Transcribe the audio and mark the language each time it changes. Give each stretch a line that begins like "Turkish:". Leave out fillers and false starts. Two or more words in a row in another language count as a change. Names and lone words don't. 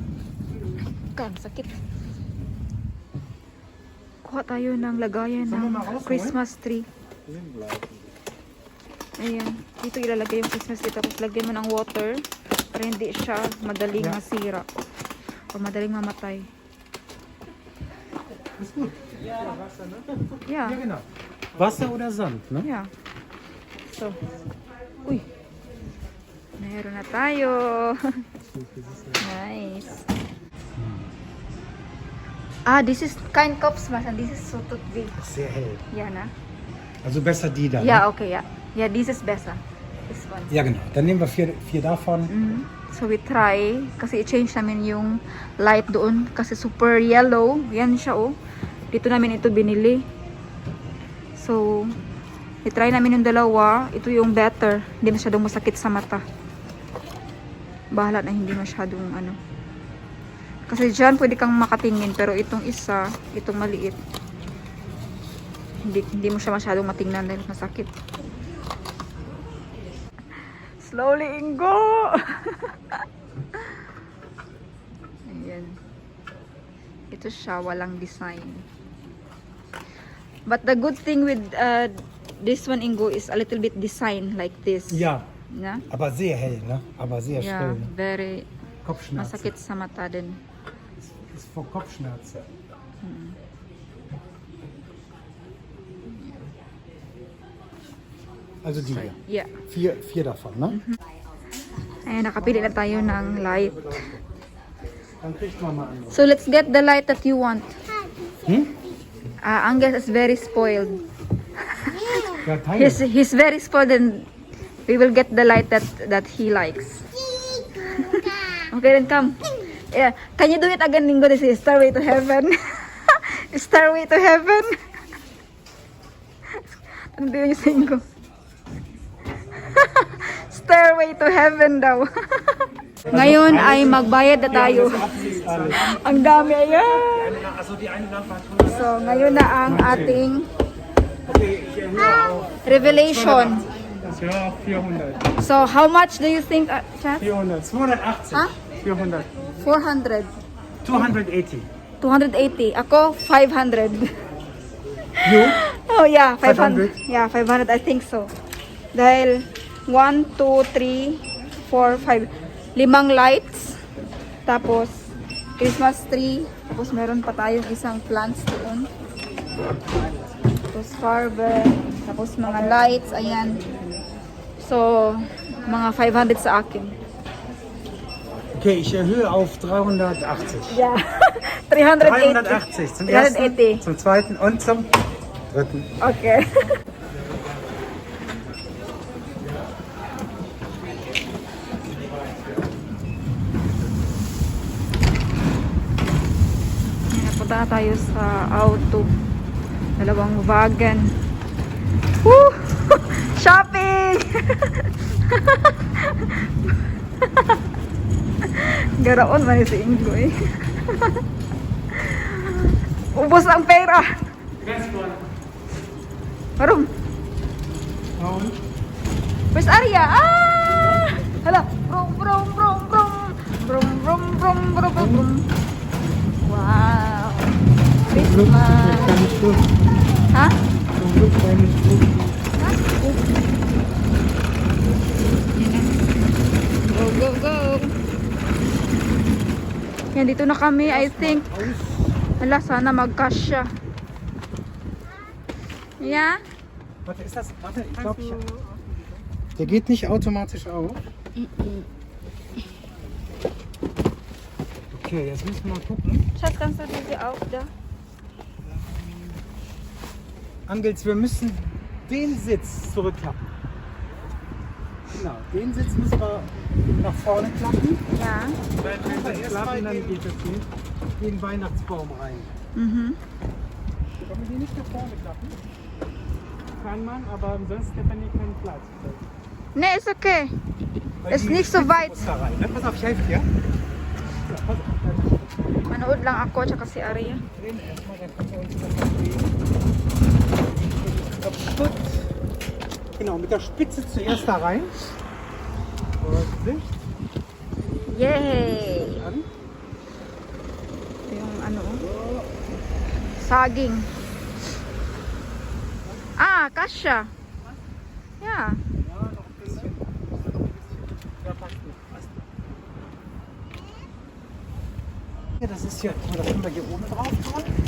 Filipino: Kan, sakit. Kuha tayo ng lagayan ng Christmas tree. Ayan. Dito ilalagay yung Christmas tree. Tapos lagyan mo ng water para hindi siya madaling masira o madaling mamatay.
German: Ist gut.
English: Yeah.
German: Ja, genau. Wasser oder Sand, ne?
English: Yeah. So.
Filipino: Uy. Meron na tayo.
English: Nice. Ah, this is
German: kein Kopfsmaß
English: and this is so big.
German: Sehr hell. Ja, na? Also besser die da. Ja, Ne? okay, ja. Ja,
English: this is besser. This one.
German: Ja, genau. Dann nehmen wir vier davon.
English: Mhm. So we try,
Filipino: kasi i-change namin yung light doon kasi super yellow. Yan siya, oh. Dito namin ito binili. So, i-try namin yung dalawa. Ito yung better. Hindi masyadong masakit sa mata. Bahala na hindi masyadong ano. Kasi dyan pwede kang makatingin pero itong isa, itong maliit. Hindi mo siya masyadong matingnan dahil masakit.
English: Slowly, Ingo!
Filipino: Ayan. Ito siya, walang design.
English: But the good thing with this one, Ingo, is a little bit design like this.
German: Ja, Na? aber sehr hell, ne? Aber sehr
English: Yeah,
German: schrill. Ne?
English: very
German: Kopfschmerzen.
Filipino: masakit sa mata din.
German: Ist vor Kopfschmerzen. Also die hier.
English: Yeah.
German: Vier davon, ne?
Filipino: Ayan, nakapili na tayo ng light.
German: Dann kriegt man mal einen.
English: So, let's get the light that you want. Hm? Angus is very spoiled.
German: Ja, teile.
English: He's very spoiled and we will get the light that he likes. Okay, then come. Yeah. Can you do it again, Lingo? This is Stairway to Heaven. Stairway to Heaven.
Filipino: Ano yun yung sing ko? Stairway to Heaven daw. Ngayon ay magbayad na tayo. Ang dami, ayan. So, ngayon na ang ating revelation.
German: Ja, 400.
English: So, how much do you think, Chat? 400. 280. Huh? 400. 400. 280.
Filipino: 280. Ako, 500.
English: You? Oh, yeah, 500? 500. Yeah, 500. I think so.
Filipino: Dahil 1, 2, 3, 4, 5. 5 lights. Tapos, Christmas tree. Tapos, meron pa tayong isang plants doon. Tapos, carver. Tapos, mga lights. Ayan. So, mga 500 sa akin.
German: Okay, ich erhöhe auf 380.
English: Yeah. 380.
German: 380 zum ersten, 380. zum zweiten und zum dritten.
Filipino: Okay. Napunta tayo sa auto. Dalawang wagon. Woo! Shopping! Garaon man si Ingo eh. Ubos ang pera.
English: Marum. Where's Arya?
Filipino: Ah! Hala. Brum brum brum brum. Brum brum brum brum brum.
English: Wow. Christmas. Ha? Go, go, go.
Filipino: Yan, dito na kami,
English: I think.
Filipino: Hala, sana mag-cash siya.
German: Ja? Warte, ist das? Warte, ich glaube, der geht nicht automatisch auf. Okay, jetzt müssen wir mal gucken. Schatz, kannst du diese auch da? Angels, wir müssen den Sitz zurückklappen. Genau, den Sitz müssen wir nach vorne klappen. Ja. Wenn wir erst mal den Weihnachtsbaum rein. Mhm. Können wir die nicht nach vorne klappen? Kann man, aber ansonsten hat man hier keinen Platz. Nee, ist okay. Weil Ist die nicht so Spitze weit. muss da rein, ne? Pass auf, ich helfe dir.
Filipino: Manood lang ako, tsaka si Arya.
German: Drehen erstmal, dann können wir uns das noch drehen. Kaputt. Genau, mit der Spitze zuerst da rein. Vorsicht. Yay! An.
Filipino: Ito yung ano, saging.
English: Kasha. Yeah.
German: Ja, noch ein bisschen. Ja, passt gut. Passt. Ja, das ist ja, das können wir hier oben drauf tun.